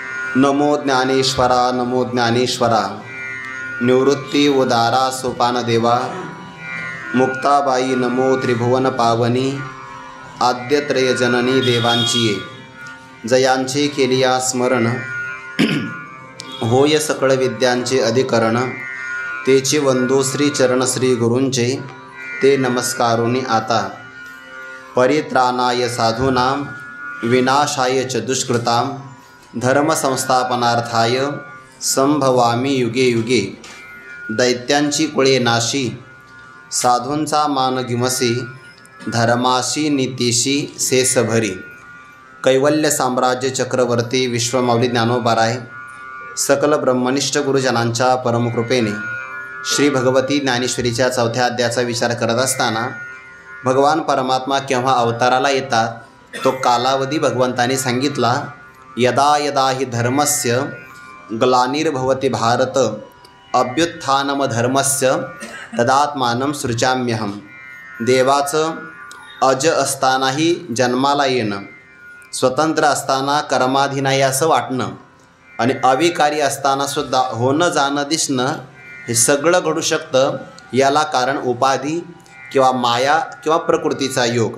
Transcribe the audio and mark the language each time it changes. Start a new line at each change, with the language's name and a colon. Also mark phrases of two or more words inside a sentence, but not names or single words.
Marathi: नमो ज्ञानेश्वरा नमो ज्ञानेश्वरा। निवृत्ती उदारा सोपान देवा। मुक्ताबाई नमो त्रिभुवन पावनी। आद्यत्रय जननी देवांची ये। जयांचे केलिया स्मरण होय सकळ विद्यांचे अधिकरण। तेचे वंदो श्री चरण श्री गुरूंचे ते नमस्कारोनी आता।
Sanskrit: परित्राणाय साधूनां विनाशाय च दुष्कृतां धर्म संस्थापनार्थाय संभवामी युगे युगे।
Marathi: दैत्यांची कुळे नाशी साधूंचा मान गिमसी धर्माशी नीतीशी शेष भरी। कैवल्य साम्राज्य चक्रवर्ती विश्वमाऊली ज्ञानोबाराय सकल ब्रह्मनिष्ठ गुरुजनांच्या परमकृपेने श्री भगवती ज्ञानेश्वरीच्या 4थ्या अध्यायाचा विचार करत असताना भगवान परमात्मा केव्हा अवताराला येतात तो कालावधी भगवंताने सांगितला।
Sanskrit: यदा यदा हि धर्मस्य ग्लानिर्भवति भारत अभ्युत्थानम धर्मस्य तदात्मानं सृजाम्यहम।
Marathi: देवाचं अज असतानाही जन्माला येणं, स्वतंत्र असताना कर्माधीनाय असं वाटणं आणि अविकारी असतानासुद्धा होणं जाणं दिसणं हे सगळं घडू शकतं। याला कारण उपाधी किंवा माया किंवा प्रकृतीचा योग।